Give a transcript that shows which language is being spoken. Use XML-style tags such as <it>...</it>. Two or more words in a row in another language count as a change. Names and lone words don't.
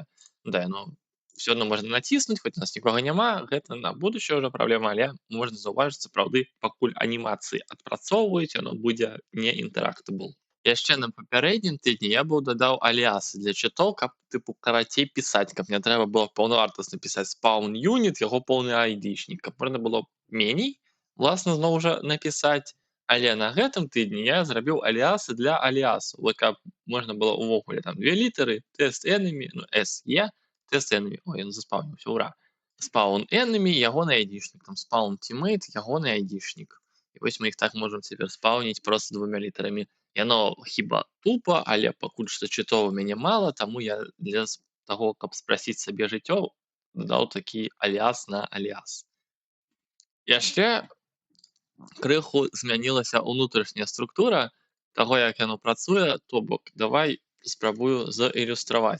<be>Да, яно все адно можна націснуць, хоць у нас нікога няма, гэта на будучае ўжо праблема, але можна заўважыць, сапраўды, пакуль анімацыі адпрацоўваюць, яно будзе не interactable. Яшчэ на папярэднім тыдні я быў дадаў аліясы для чытоў, каб тыпу карацей пісаць, каб не трэба было паўнавартасна пісаць</be> <en>spawn unit,</en> <be>яго поўны айдішнік, каб можна было меней, власна, зноў жа напісаць. Але на гэтым тыдні я зрабіў аліясы для аліасу. Вот каб можна было ўвогуле там две літары, тест enemy, ну, SE, тест enemy, ой, ён заспаўніўся, ура.</be> <en>Spawn enemy,</en> <be>ягоны айдішнік, там</be> <en>spawn teammate,</en> <be>ягоны айдішнік. І вось мы іх так можам цяпер спаўніць проста двумя літарамі. Яно хіба тупа, але пакуль што чытоў у мяне мала, таму я для таго, каб спрасіць сабе жыццё, дадаў такі аліяс на аліяс. Яшчэ крыху змянілася ўнутрашняя структура таго, як яно працуе, то бок давай спрабую заілюстраваць.</be>